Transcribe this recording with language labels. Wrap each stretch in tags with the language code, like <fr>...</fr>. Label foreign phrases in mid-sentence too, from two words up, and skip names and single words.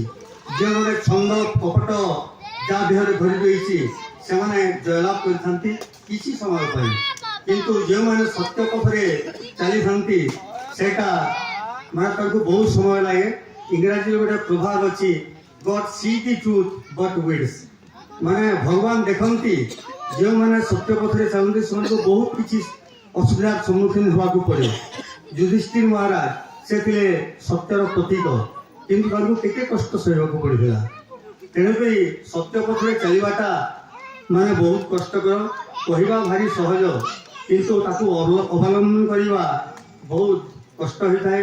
<or>ଯେଉଁମାନେ ଛନ୍ଦ କପଟ ଯାହା ଦେହରେ ଧରି ଦେଇଛି ସେମାନେ ଜୟଲାଭ କରିଥାନ୍ତି କିଛି ସମୟ ପାଇଁ, କିନ୍ତୁ ଯେଉଁମାନେ ସତ୍ୟ ପଥରେ ଚାଲିଥାନ୍ତି ସେଇଟା ମାନେ ତାଙ୍କୁ ବହୁତ ସମୟ ଲାଗେ। ଇଂରାଜୀରେ ଗୋଟେ ପ୍ରଭାବ ଅଛି,</or> <en>God see the truth but waits।</en> <or>ମାନେ ଭଗବାନ ଦେଖନ୍ତି, ଯେଉଁମାନେ ସତ୍ୟ ପଥରେ ଚାଲନ୍ତି ସେମାନଙ୍କୁ ବହୁତ କିଛି ଅସୁବିଧାର ସମ୍ମୁଖୀନ ହେବାକୁ ପଡ଼େ। ଯୁଧିଷ୍ଠିର ମହାରାଜ ସେ ଥିଲେ ସତ୍ୟର ପ୍ରତୀକ, କିନ୍ତୁ ତାଙ୍କୁ କେତେ କଷ୍ଟ ସହିବାକୁ ପଡ଼ିଥିଲା। ତେଣୁକରି ସତ୍ୟ ପଥରେ ଚାଲିବାଟା ମାନେ ବହୁତ କଷ୍ଟକର, କହିବା ଭାରି ସହଜ, କିନ୍ତୁ ତାକୁ ଅବଲମ୍ବନ କରିବା ବହୁତ କଷ୍ଟ ହୋଇଥାଏ।</or>